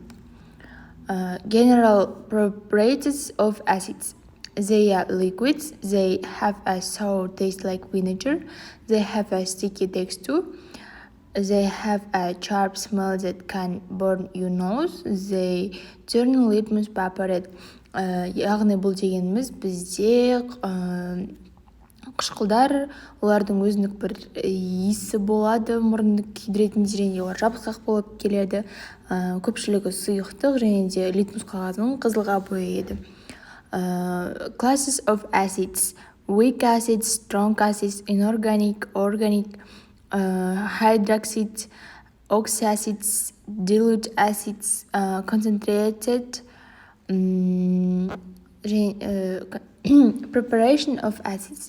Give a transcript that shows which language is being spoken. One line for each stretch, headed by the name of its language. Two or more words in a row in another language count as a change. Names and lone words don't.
English: General properties of acids. They are liquids, they have a sour taste like vinegar, they have a sticky texture, they have a sharp smell that can burn your nose, they turn litmus paper red.
Kazakh: Яғни бұл дегеніміз бізде қышқылдар, олардың өзіндік бір иісі болады, мұрынды күйдіретіндер, және олар жабысқақ болып келеді. Көпшілігі сұйықтық және де литмус қағазының қызылға бояйды.
English: Classes of acids: weak acids, strong acids, inorganic, organic, hydroxide, oxyacids, dilute acids, concentrated. Preparation of acids.